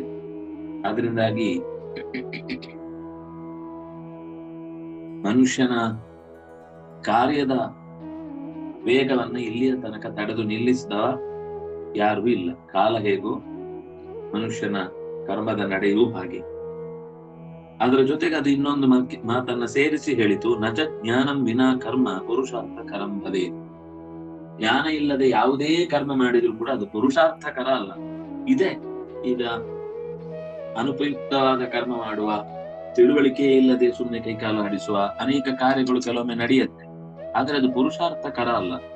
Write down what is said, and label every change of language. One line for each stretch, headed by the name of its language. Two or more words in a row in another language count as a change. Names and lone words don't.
Kannada: ಅದರಿಂದಾಗಿ ಮನುಷ್ಯನ ಕಾರ್ಯದ ವೇಗವನ್ನು ಇಲ್ಲಿಯ ತನಕ ತಡೆದು ನಿಲ್ಲಿಸಿದ ಯಾರೂ ಇಲ್ಲ. ಕಾಲ ಹೇಗೋ ಮನುಷ್ಯನ ಕರ್ಮದ ನಡೆಯೂ ಹಾಗೆ. ಅದರ ಜೊತೆಗೆ ಅದು ಇನ್ನೊಂದು ಮಾತನ್ನ ಸೇರಿಸಿ ಹೇಳಿತು,
Sanskrit: ನಚ ಜ್ಞಾನಂ ವಿನಾ ಕರ್ಮ ಪುರುಷಾರ್ಥಕರಂ ಭವೇತ್.
Kannada: ಜ್ಞಾನ ಇಲ್ಲದೆ ಯಾವುದೇ ಕರ್ಮ ಮಾಡಿದ್ರು ಕೂಡ ಅದು ಪುರುಷಾರ್ಥಕರ ಅಲ್ಲ. ಇದೆ ಈಗ ಅನುಪಯುಕ್ತವಾದ ಕರ್ಮ ಮಾಡುವ, ತಿಳುವಳಿಕೆ ಇಲ್ಲದೆ ಸುಮ್ಮನೆ ಕೈಕಾಲ ಆಡಿಸುವ ಅನೇಕ ಕಾರ್ಯಗಳು ಕೆಲವೊಮ್ಮೆ ನಡೆಯುತ್ತೆ. ಆದ್ರೆ ಅದು ಪುರುಷಾರ್ಥಕರ ಅಲ್ಲ.